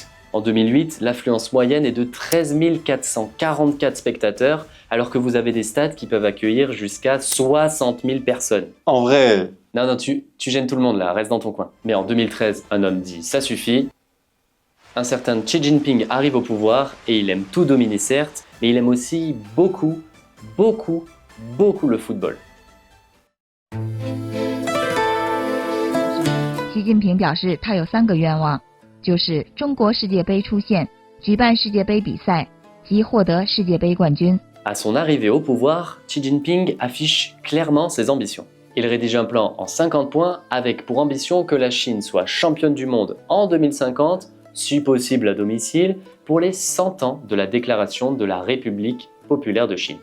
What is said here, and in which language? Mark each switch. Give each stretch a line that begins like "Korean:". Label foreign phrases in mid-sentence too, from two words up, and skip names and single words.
French: En 2008, l'affluence moyenne est de 13 444 spectateurs, alors que vous avez des stades qui peuvent accueillir jusqu'à 60 000 personnes. En vrai, Non, tu gênes tout le monde là, reste dans ton coin. Mais en 2013, un homme dit « ça suffit ». Un certain Xi Jinping arrive au pouvoir et il aime tout dominer certes, mais il aime aussi beaucoup le football.
Chinese: 习近平表示，他有3个愿望，就是中国世界杯出现、举办世界杯比赛及获得世界杯冠军。
French: À son arrivée au pouvoir, Xi Jinping affiche clairement ses ambitions. Il rédige un plan en 50 points avec pour ambition que la Chine soit championne du monde en 2050, si possible à domicile, pour les 100 ans de la déclaration de la République populaire de Chine.